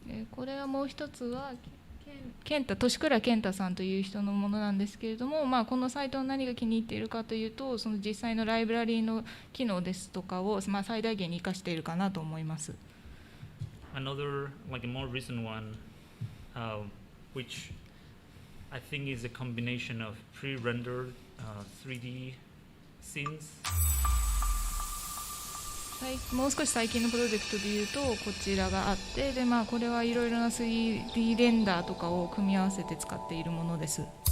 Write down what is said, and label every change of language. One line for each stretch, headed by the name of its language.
Japanese: これはもう一つは年倉健太さんという人のものなんですけれども、このサイトの何が気に入っているかというと、その実際のライブラリーの機能ですとかを、最大限に生かしているかなと思います。
English: Another, like a more recent one, which I think is a combination of pre-rendered 3D scenes.
Japanese: もう少し最近のプロジェクトでいうとこちらがあって、でこれはいろいろな 3D レンダーとかを組み合わせて使っているものです。